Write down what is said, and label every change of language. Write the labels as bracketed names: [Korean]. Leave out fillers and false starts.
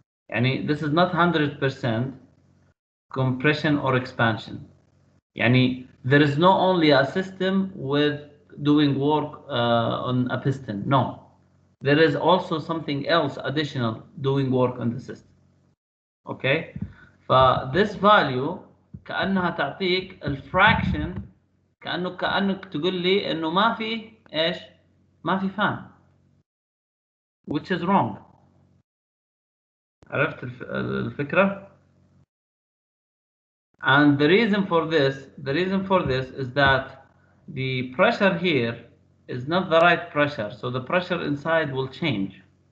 [Arabic] يعني [English] this is not 100% compression or expansion. [Arabic] يعني [English] there is not only a system with doing work on a piston. No. There is also something else additional doing work on the system. Okay? this value [Arabic] كأنها تعطيك الفراكشن كأنك تقول لي إنه ما في إيش؟ ما في فان. [English] Which is wrong. [Arabic] عرفت الفكرة؟ [English] And the reason for this is that the pressure here is not the right pressure, so the pressure inside will change.